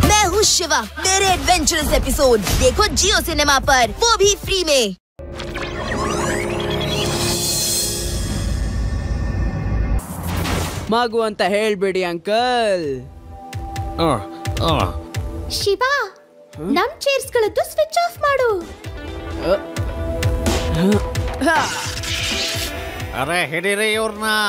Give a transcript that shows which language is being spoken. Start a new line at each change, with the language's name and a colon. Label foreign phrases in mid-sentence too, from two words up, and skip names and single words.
Hindi: हूँ शिवा। मेरे
English: adventurous episode
Hindi: देखो जियो सिनेमा पर, वो भी फ्री में।
Kannada: ಮಗು ಅಂತ ಹೇಳ್ಬೇಡಿ ಅಂಕಲ್. ಶಿವ, ನಮ್ ಚೇರ್ಸ್ ಗಳದ್ದು
English: switch off
Kannada: ಮಾಡು. ಅರೆ ಹಿಡೀರಿ ಇವ್ರನ್ನ.